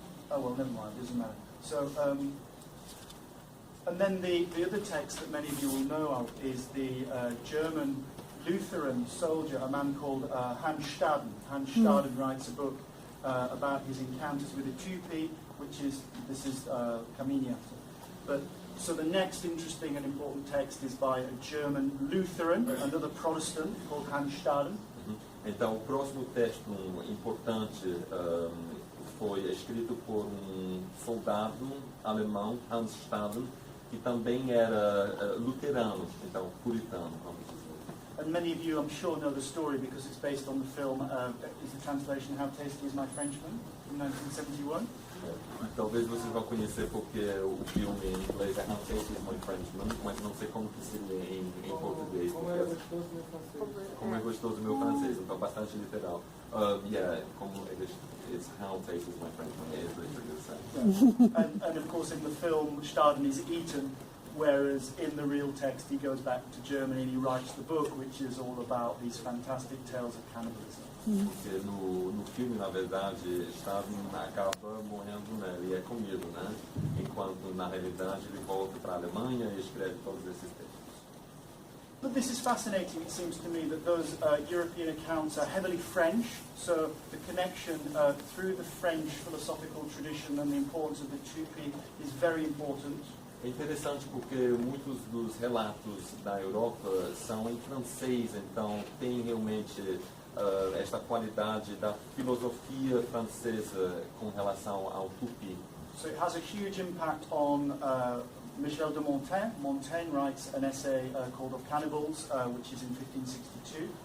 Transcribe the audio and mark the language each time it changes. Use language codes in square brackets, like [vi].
[en] Oh well, never mind, doesn't matter. So, and then the other text that many of you will know of is the German Lutheran soldier, a man called Hans Staden. Hans Staden writes a book about his encounters with the Tupi, this is Kaminia. But so the next interesting and important text is by a German Lutheran, another Protestant called Hans Staden. [pt] Então, o próximo texto importante foi escrito por um soldado alemão, Hans Staden, que também era luterano, então puritano, vamos dizer. [en] And many of you, I'm sure, know the story because it's based on the film, is the translation How Tasty is My Frenchman, from 1971. [pt] Talvez vocês vão conhecer porque o filme em inglês é How Tasty is My Frenchman, mas não sei como que seria em português. Como é gostoso o meu francês, então bastante literal. [en] Como it's How Tasty is My Frenchman, is literally the same. And of course in the film, Staden is eaten, whereas in the real text he goes back to Germany and he writes the book, which is all about these fantastic tales of cannibalism. [pt] Porque no filme, na verdade, Staden acaba morrendo, né? Ele é comido, né? Enquanto, na realidade, ele volta para a Alemanha e escreve todos esses textos. [en] But this is fascinating, it seems to me, that those European accounts are heavily French, so the connection through the French philosophical tradition and the importance of the tupi is very important. [pt] É interessante porque muitos dos relatos da Europa são em francês, então tem realmente esta qualidade da filosofia francesa com relação ao tupi. [en] So it has a huge impact on Michel de Montaigne. Montaigne writes an essay called Of Cannibals, which is in 1562.